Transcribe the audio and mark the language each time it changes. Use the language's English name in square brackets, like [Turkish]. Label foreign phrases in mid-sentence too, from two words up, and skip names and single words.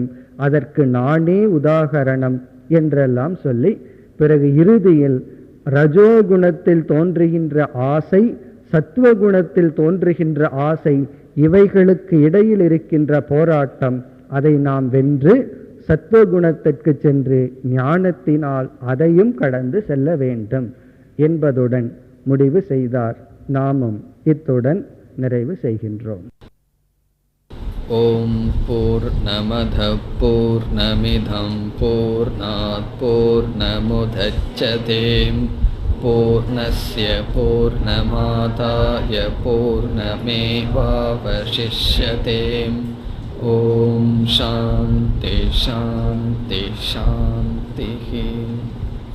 [Tamil] அதற்கு நானே உதாகரணம் என்றெல்லாம் சொல்லி, பிறகு இறுதியில் ரஜோகுணத்தில் தோன்றுகின்ற ஆசை, சத்துவகுணத்தில் தோன்றுகின்ற ஆசை, இவைகளுக்கு இடையில் இருக்கின்ற போராட்டம், அதை நாம் வென்று சத்துவகுணத்திற்கு சென்று ஞானத்தினால் அதையும் கடந்து செல்ல வேண்டும் என்பதுடன் முடிவு செய்தார். நாமும் இத்துடன் நிறைவு செய்கின்றோம். [Sanskrit] ओम् पूर्णमद पूर्णमिदं पूर्णात् पूर्णमुदच्यते पूर्णस्य पूर्णमादाय पूर्णमेवावशिष्यते. ओम् शान्ति शान्ति शान्ति.